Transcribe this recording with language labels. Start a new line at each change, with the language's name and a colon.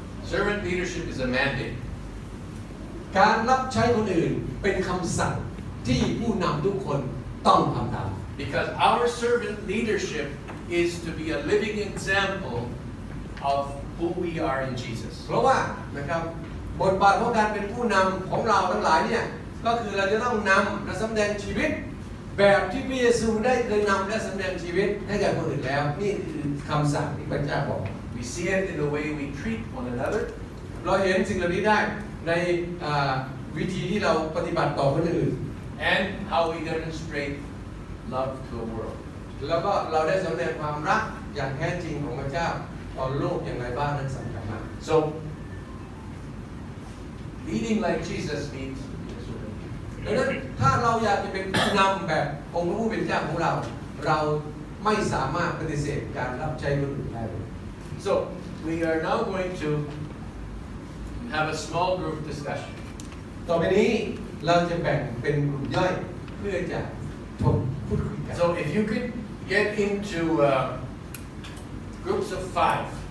English: Servant leadership is a mandate.
Thai: การรับใช้คนอื่นเป็นคำสั่งที่ผู้นำทุกคนต้องทำตาม
English: Because our servant leadership is to be a living example of who we are in Jesus.
Thai: เพราะว่านะครับบทบาทของการเป็นผู้นำของเราทั้งหลายเนี่ยก็คือเราจะต้องนำและสำแดงชีวิตแบบที่พระเยซูได้เคยนำและสำแดงชีวิตให้แก่คนอื่นแล้วนี่คือคำสั่งที่พระเจ้าบอก
English: We see it in the way we treat one another.
Thai: เราเห็นสิ่งเหล่านี้ได้ในวิธีที่เราปฏิบัติต่อคนอื่น
English: And how we demonstrate love to the world.
Thai: แล้วก็เราได้สำแดงความรักอย่างแท้จริงของพระเจ้าต่อโลกอย่างไรบ้างนั้นสำคัญมาก
English: So, leading like Jesus means being a servant.
Thai: ดังนั้นถ้าเราอยากจะเป็นผู้นำแบบองค์พระผู้เป็นเจ้าของเราเราไม่สามารถปฏิเสธการรับใช้คนอื่นได้
English: So, we are now going to have a small group discussion.
Thai: ต่อไปนี้เราจะแบ่งเป็นกลุ่มย่อยเพื่อจะถกพูดคุยกัน
English: So, if you could get into groups of 5.